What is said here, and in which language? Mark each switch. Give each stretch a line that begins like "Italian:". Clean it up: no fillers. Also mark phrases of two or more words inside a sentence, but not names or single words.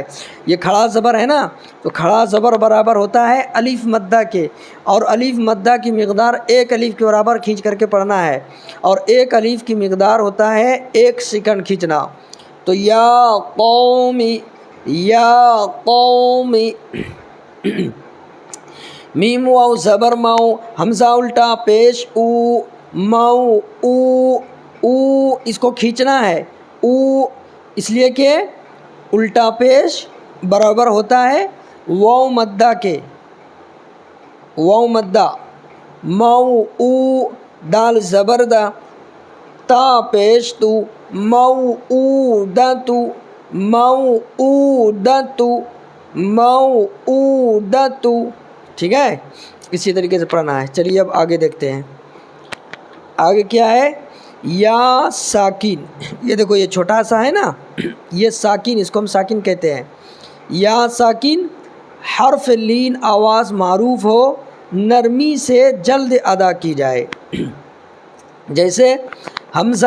Urdu: یہ کھڑا زبر ہے نا، تو کھڑا زبر برابر ہوتا ہے الف مدہ کے، اور الف مدہ کی مقدار ایک الف کے برابر کھینچ کر کے پڑھنا ہے، اور ایک الف کی مقدار ہوتا ہے 1 سیکنڈ کھینچنا۔ تو یا قومی، یا قومی، میم واو زبر مو، حمزہ الٹا پیش او، مو، او، او، اس کو کھینچنا ہے او، اس لیے کہ الٹا پیش برابر ہوتا ہے واو مدہ کے، واو مدہ، مو، او، دال زبر دا، تا پیش تو، مو، او، دا تو، مو، او، دا تو، مو، او، دا تو۔ ٹھیک ہے، اسی طریقے سے پڑھنا ہے۔ چلیے اب آگے دیکھتے ہیں، آگے کیا ہے، یا ساکن، یہ دیکھو یہ چھوٹا سا ہے نا، یہ ساکن، اس کو ہم ساکن کہتے ہیں۔ یا ساکن حرف لین آواز معروف ہو، نرمی سے جلد ادا کی جائے، جیسے حمزہ